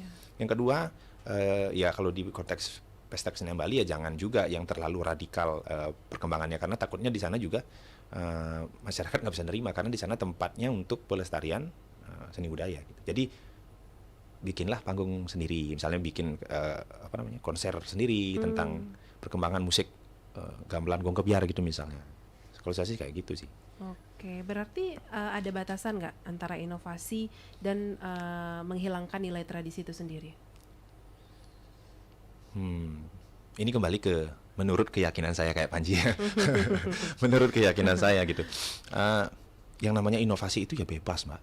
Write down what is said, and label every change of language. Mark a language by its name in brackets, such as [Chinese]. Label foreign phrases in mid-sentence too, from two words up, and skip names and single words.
[Indonesian] Yang kedua, ya kalau di konteks pesta kesenian Bali ya jangan juga yang terlalu radikal perkembangannya, karena takutnya di sana juga masyarakat nggak bisa menerima, karena di sana tempatnya untuk pelestarian seni budaya gitu. Jadi bikinlah panggung sendiri, misalnya bikin apa namanya konser sendiri tentang perkembangan musik gamelan gong kebiar gitu misalnya. Kalau saya sih kayak gitu sih. Oke, berarti ada batasan nggak antara inovasi dan menghilangkan nilai tradisi itu sendiri? Ini kembali ke menurut keyakinan saya kayak Panji ya. Menurut keyakinan saya gitu. Yang namanya inovasi itu ya bebas, Mbak.